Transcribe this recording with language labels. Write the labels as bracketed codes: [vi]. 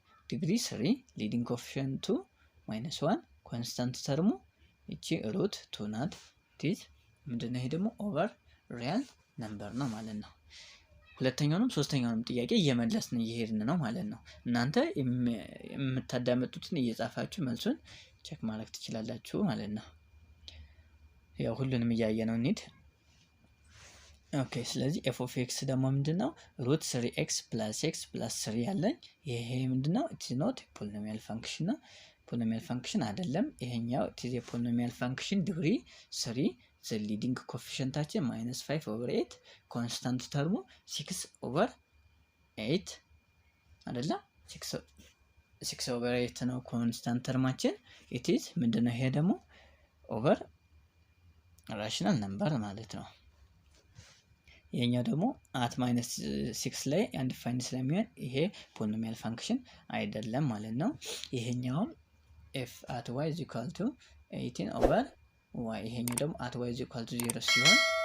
[am] ዲግሪ 3 leading coefficient -1 ኮንስታንት ተርሙ እቺ ሩት 2 ናት። ቲዝ ምንድነው? ይሄ ደግሞ ኦቨር ሪያል ነምበር ነው ማለት ነው። ሁለተኛውንም ሶስተኛውንም ጥያቄ እየመለስን እየሄድን ነው ማለት ነው። እናንተ የምታዳመጡትን እየጻፋችሁ መልሱን ቼክ ማድረግ ትችላላችሁ ማለት ነው። ያው ሁሉንም እያየነው እንሂድ። ኦኬ ስለዚህ f of x ደግሞ ምንድነው? ሩት 3x + x + 3 ያለኝ ይሄ ምንድነው? [en] it is not a polynomial function [am] ነው። ፖሊኖሚያል ፈንክሽን አይደለም ይሄኛው [en] it is a polynomial function [am] ዲግሪ 3 the leading coefficientታችን -5/8 ኮንስታንት ተርሙ 6/8 አይደለም 6/8 ነው ኮንስታንት ተርማችን። it is ምንድነው? ይሄ ደግሞ ኦቨር ራሽናል ነምበር ማለት ነው። ይሄኛው ደግሞ at -6 ላይ አንዲፋይንድ ስለሚሆን ይሄ ፖሊኖሚያል ፈንክሽን አይደለም ማለት ነው። ይሄኛውም f at y is equal to 18/y ይሄኛው ደግሞ at y is equal to 0 ሲሆን